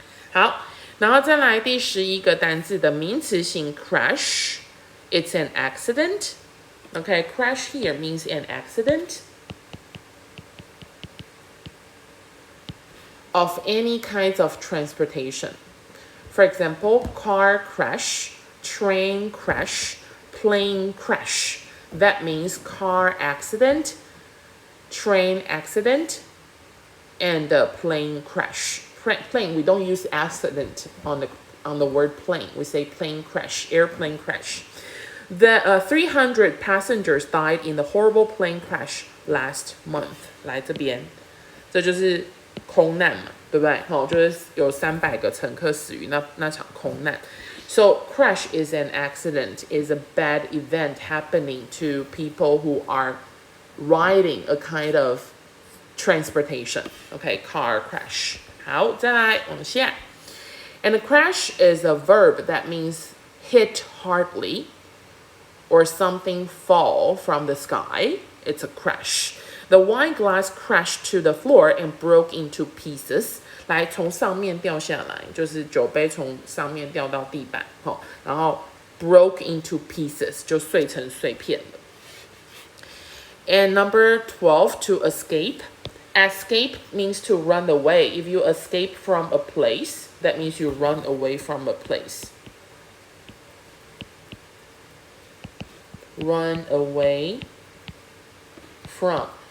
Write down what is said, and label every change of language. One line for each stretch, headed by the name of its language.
Chinese: 好，然后再来第11个单字的名词型 crash，
English: it's an accident. Okay, crash here means an accident of any kinds of transportation. For example, car crash, train crash, plane crash. That means car accident, train accident, and plane crash. Plane, we don't use accident on the word plane. We say plane crash, airplane crash. The 300 passengers died in the horrible plane crash last month.
Chinese: 来这边，这就是空难嘛，对不对？就是有300个乘客死于那场空难。
English: So crash is an accident, is a bad event happening to people who are riding a kind of transportation. Okay, car crash.
Chinese: 好，再来往下。
English: And a crash is a verb that means hit hardly or something fall from the sky. It's a crash. The wine glass crashed to the floor and broke into pieces.
Chinese: 来，从上面掉下来，就是酒杯从上面掉到地板，然后
English: broke into pieces
Chinese: 就碎成碎片了。
English: And number 12, to escape. Escape means to run away. If you escape from a place, that means you run away from a place. Run away from.